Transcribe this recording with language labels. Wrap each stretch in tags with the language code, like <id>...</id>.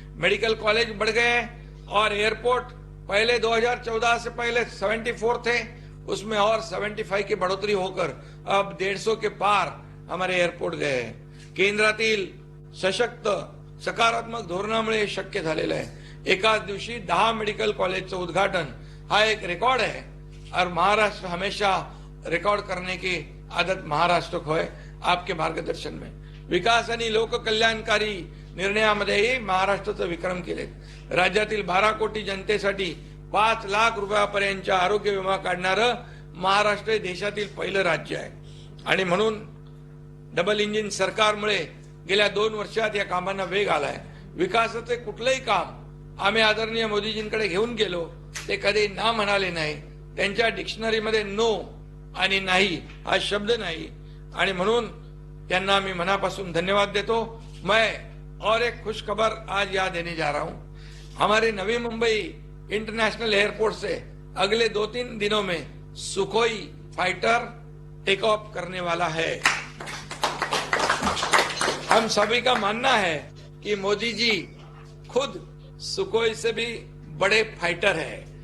<hi>Medical college बढ़ गए और एयरपोर्ट पहले 2014 से पहले 74 थे, उसमें और 75 की बढ़ोतरी होकर अब 150 के पार हमारे एयरपोर्ट गए हैं।</hi> <mr>केंद्रातील सशक्त सकारात्मक धोरणामुळे हे शक्य झालेलं आहे। एकाच दिवशी 10 मेडिकल कॉलेजचं उद्घाटन हा एक रिकॉर्ड</mr> <hi>है और महाराष्ट्र हमेशा रिकॉर्ड करने की आदत महाराष्ट्र को है। आपके मार्गदर्शन में</hi> <mr>विकास आणि लोककल्याणकारी निर्णयामध्येही महाराष्ट्राचे विक्रम केले। राज्यातील 12 कोटी जनतेसाठी 5 लाख रुपयापर्यंतचा आरोग्य विमा काढणारं महाराष्ट्र हे देशातील पहिलं राज्य आहे आणि म्हणून डबल इंजिन सरकारमुळे गेल्या 2 वर्षात या कामांना वेग आलाय। विकासाचे कुठलेही काम आम्ही आदरणीय मोदीजींकडे घेऊन गेलो, ते कधी ना म्हणाले नाही। त्यांच्या डिक्शनरीमध्ये नो आणि नाही हा शब्द नाही आणि म्हणून त्यांना मी मनापासून धन्यवाद देतो।</mr> <hi>मैं और एक खुश खबर आज याद देने जा रहा हूं। हमारे नवी मुंबई इंटरनेशनल एयरपोर्ट से अगले 2-3 दिनों में सुखोई फाइटर टेक ऑफ करने वाला है। हम सभी का मानना है कि मोदी जी खुद सुखोई से भी बड़े फाइटर हैं।</hi>